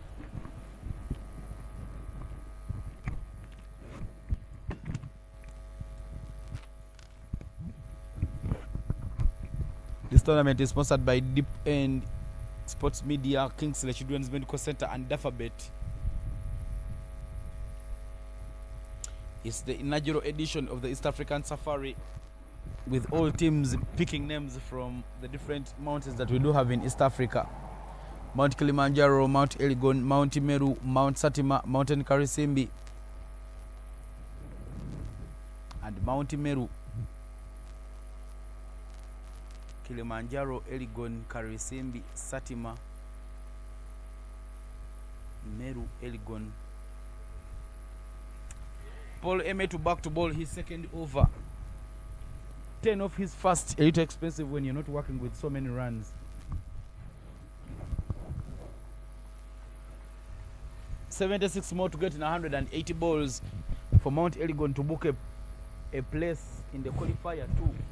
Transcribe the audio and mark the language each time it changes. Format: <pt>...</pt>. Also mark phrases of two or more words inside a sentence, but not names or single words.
<en>This tournament is sponsored by Deep End Sports Media, Kingsley Children's Medical Center and Dafabet. It's the inaugural edition of the East African Safari, with all teams picking names from the different mountains that we do have in East Africa. Mount Kilimanjaro, Mount Elgon, Mount Meru, Mount Satima, Mt.Karisimbi, and Mount Meru. Kilimanjaro, Elgon, Karisimbi, Satima, Meru, Elgon. Paul Emetu back to ball his second over. 10 off his first. A little expensive when you're not working with so many runs. $76 more to get in 180 balls for Mount Elgon to book a place in the qualifier too.</en>